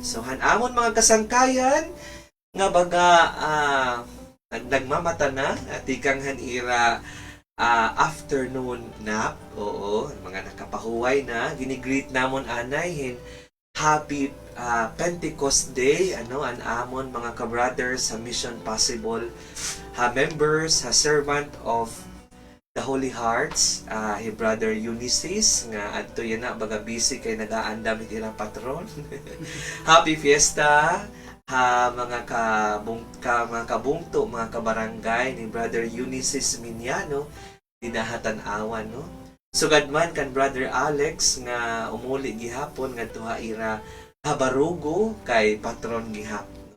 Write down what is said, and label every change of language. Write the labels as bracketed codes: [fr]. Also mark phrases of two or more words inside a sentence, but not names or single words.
[war] So hanamon mga kasangkayan nga baga nagmamata na at ikang hanira [en] afternoon nap. [war] Oo, mga nakapahuway na ginigreet namon anay [en] happy Pentecost Day [war] an amon mga ka-brothers sa Mission Possible ha members ha servant of the Holy Hearts, Brother Ulysses, nga adto yan na, baga busy kay nag-aandam iti patron. [en] Happy Fiesta, [war] mga kabungto, mga kabarangay ni Brother Ulysses Miniano, dinahatan-awan, no? Sugad man kan Brother Alex, nga umuli gihapon, nga tuha ira habarugo kay patron gihapon.